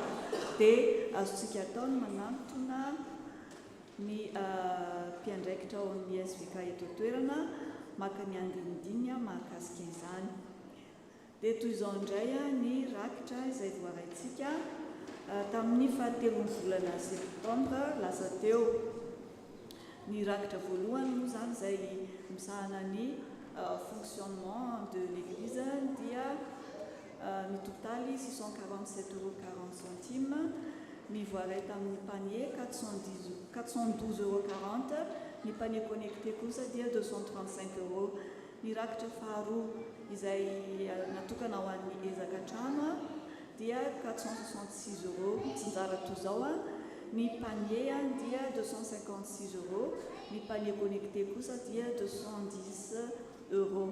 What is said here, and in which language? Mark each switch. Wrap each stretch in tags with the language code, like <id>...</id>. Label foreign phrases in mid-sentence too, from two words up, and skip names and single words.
<mg>Dia azontsika atao ny manantona ny mpiandraikitra ao amin'ny SVK eto toerana maka ny andinidiny mahakasika izany. Dia toy izao indray ny rakitra izay voaraintsika tamin'ny faha-telon'ny volana septembre lasa teo. Ny rakitra voalohany moa zany izay misahana ny</mg> <fr>fonctionnement de l'église</fr> <mg>dia ny totaly 647,40 €, ny voaray tamin'ny panier 412,40 €, ny</mg> <fr>panier connecté</fr> <mg>kosa dia 235 €. Ny rakitra faharoa izay natokana ho an'ny ezaka trano dia 466 €, tsinjara toy izao Ny panier dia 256 €, ny</mg> <fr>panier connecté</fr> <mg>kosa dia 210 €.</mg>